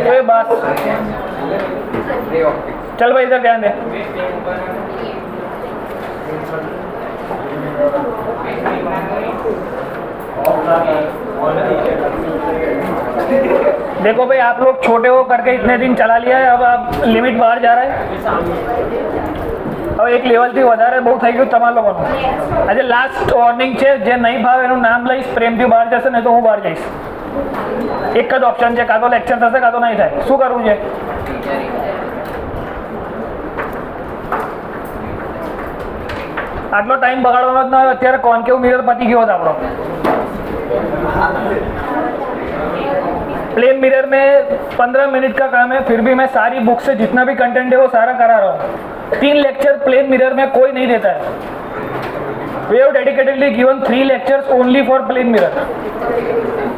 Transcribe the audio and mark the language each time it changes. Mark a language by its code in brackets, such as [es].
[hi] बस चल भाई इधर ध्यान दे। देखो भाई आप लोग छोटे हो करके इतने दिन चला लिया है, अब आप लिमिट बाहर जा रहा है। अब एक लेवल [gu] થી વધારે બહુ થઈ ગયું તમારા લોકોનું। આજે લાસ્ટ વોર્નિંગ છે, જે નહીં ભાવે એનું નામ લઈશ, પ્રેમથી બહાર જશે, નહીં તો હું બહાર જઈશ। એક જ ઓપ્શન છે, કાં તો લેક્ચર થશે કાં તો નહીં થાય। શું કરવું છે? આટલો ટાઈમ બગાડવાનો જ ન હોય। અત્યારે કોન્કેવ મિરર પતી ગયો હતો આપણો। [hi] प्लेन मिरर में 15 मिनट का काम है, फिर भी मैं सारी बुक से जितना भी कंटेंट है वो सारा करा रहा हूँ। 3 लेक्चर प्लेन मिरर में कोई नहीं देता है। [en] We have dedicatedly given 3 lectures only for plane mirror.